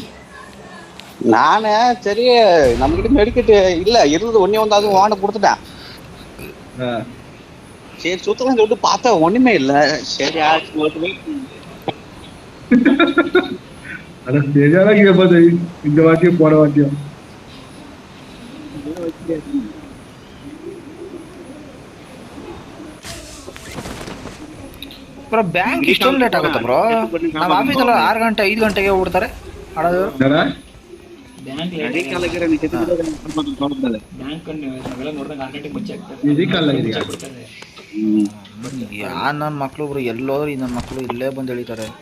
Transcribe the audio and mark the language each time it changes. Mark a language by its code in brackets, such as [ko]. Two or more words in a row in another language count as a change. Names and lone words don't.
[ta] நானு சரி நம்ம கிட்ட மெடிக்கெட் இல்ல இருந்தது ஒன்னே வந்து அதுவும் வாண்ட கொடுத்துட்டேன். சரி சுத்தலாம் சொல்லிட்டு பார்த்தா ஒண்ணுமே இல்ல. சரி அட சரியான கீழே பார்த்து இந்த வாட்டியும் போன வாட்டியும். [kn] ಬ್ರೋ ಬ್ಯಾಂಕ್ ಇಷ್ಟೊಂದು ಲೇಟ್ ಆಗುತ್ತೆ ಬ್ರೋ. ನಾವು ಆಫೀಸಲ್ಲಿ 6 ಗಂಟೆ 5 ಗಂಟೆಗೆ ಬಿಡ್ತಾರೆ ಅಡೋದು. ಯಾ ನನ್ನ ಮಕ್ಳು ಬ್ರೋ ಎಲ್ಲೋದ್ರು ನನ್ನ ಮಕ್ಳು ಇಲ್ಲೇ ಬಂದು ಎಳಿತಾರೆ.